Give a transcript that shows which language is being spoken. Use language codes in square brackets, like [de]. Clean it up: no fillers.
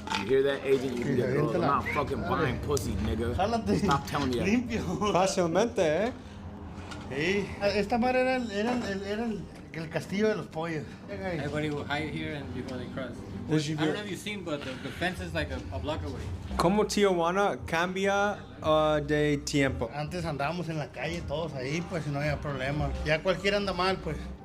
[en] You hear that, agent? You can get girls. I'm not fucking buying pussy, nigga. [es] Jálate. [en] Stop telling me that. [es] Limpio. Fácilmente, ¿eh? Sí. Esta madre era el castillo de los pollos. [en] Everybody will hide here and before they cross. I don't know if you've seen, but the fence is like a block away. [es] ¿Cómo Tijuana cambia de tiempo? Antes andábamos en la calle todos ahí, pues, y no había problema. Ya cualquiera anda mal, pues.